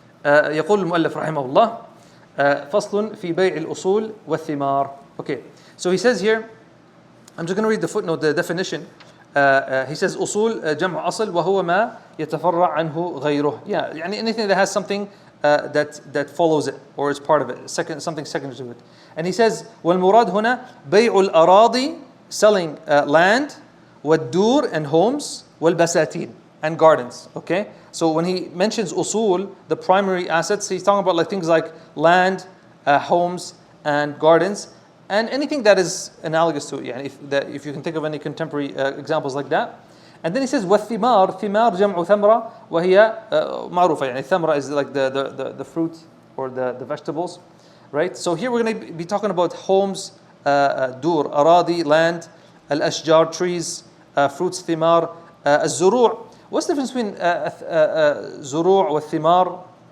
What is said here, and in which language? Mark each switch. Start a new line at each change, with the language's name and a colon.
Arabic: يقول المؤلف رحمه الله فصل في بيع الأصول والثمار.
English: Okay, so he says here, I'm just going to read the footnote, the definition. He says
Arabic: أصول جمع أصل وهو ما يتفرع عنه غيره.
English: Yeah, يعني anything that has something that follows it or is part of it, something secondary to it. And he says
Arabic: والمراد هنا بيع الأراضي,
English: selling land, والدور and homes, والبساتين and gardens. Okay, so when he mentions usul, the primary assets, he's talking about like things like land, homes, and gardens, and anything that is analogous to it. Yeah, if you can think of any contemporary examples like that. And then he says
Arabic: والثمار, ثمار جمع ثمرة وهي معروفة.
English: يعني ثمرة is like the fruit or the vegetables, right? So here we're going to be talking about homes, دور, أراضي, land, الأشجار, trees, fruits, ثمار, الزروع. What's the difference between
Arabic: زروع والثمار?